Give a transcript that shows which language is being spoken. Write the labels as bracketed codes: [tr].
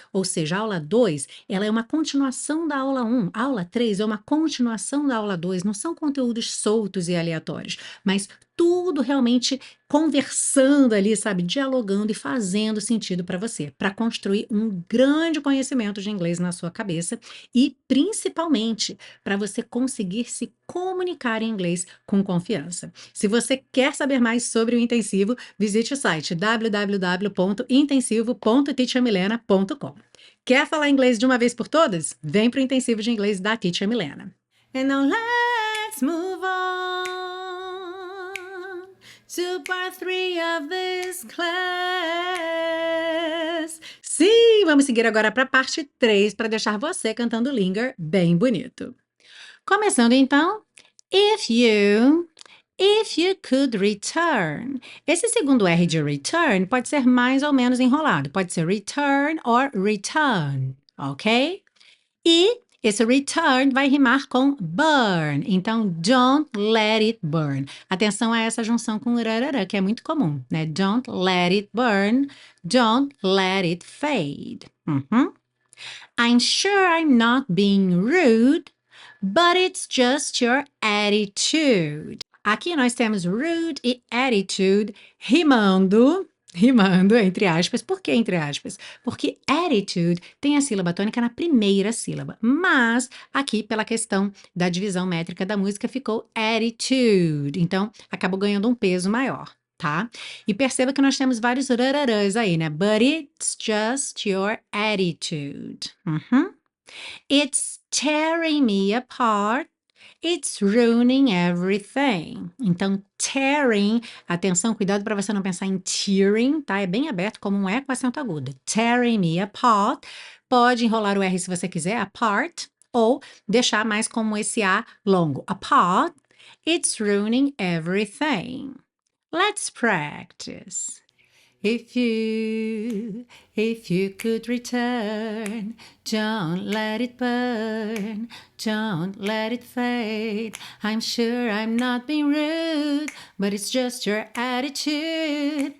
[pt] Ou seja, a aula 2, ela é uma continuação da aula 1, a aula 3 é uma continuação da aula 2, não são conteúdos soltos e aleatórios, mas tudo realmente conversando ali, sabe, dialogando e fazendo sentido para você, para construir um grande conhecimento de inglês na sua cabeça e principalmente para você conseguir se comunicar em inglês com confiança. Se você quer saber mais sobre o intensivo, visite o site www.intensivo.teachermilena.com. Quer falar inglês de uma vez por todas? Vem para o intensivo de inglês da Teacher Milena. [en] And now let's move on to part 3 of this class. [pt] Sim, vamos seguir agora para a parte 3 para deixar você cantando Linger bem bonito. Começando então, [en] if you could return. [pt] Esse segundo R de return pode ser mais ou menos enrolado, pode ser return or return, ok? E esse return vai rimar com burn, então [en] don't let it burn. [pt] Atenção a essa junção com rarará, que é muito comum, né? [en] Don't let it burn, don't let it fade. I'm sure I'm not being rude, but it's just your attitude. [pt] Aqui nós temos rude e attitude rimando entre aspas. Por que entre aspas? Porque attitude tem a sílaba tônica na primeira sílaba, mas aqui pela questão da divisão métrica da música ficou attitude, então acabou ganhando um peso maior, tá? E perceba que nós temos vários rararãs aí, né? [en] But it's just your attitude. It's tearing me apart. It's ruining everything. [pt] Então, tearing, atenção, cuidado para você não pensar em tearing, tá? É bem aberto, como um E com acento agudo. [en] Tearing me apart. [pt] Pode enrolar o R se você quiser, apart, ou deixar mais como esse A longo. [en] Apart. It's ruining everything. Let's practice. If you could return, don't let it burn, don't let it fade. I'm sure I'm not being rude, but it's just your attitude.